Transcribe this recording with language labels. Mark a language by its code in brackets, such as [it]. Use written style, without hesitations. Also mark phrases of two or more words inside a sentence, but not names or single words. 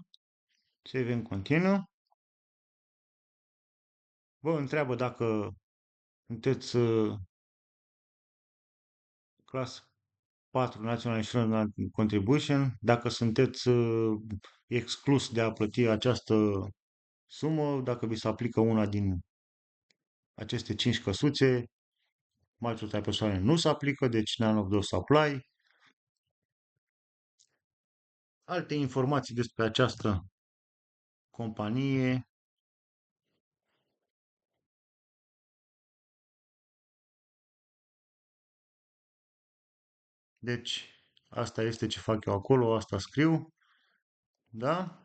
[ro] Save în continuu. Vă întreabă dacă sunteți clasă 4 National Insurance Contribution, dacă sunteți exclus de a plăti această sumă, dacă vi se aplică una din aceste 5 căsuțe, majoritatea persoane nu se aplică, deci [en] none of those apply. [ro] Alte informații despre această companie. Deci, asta este ce fac eu acolo, asta scriu, da?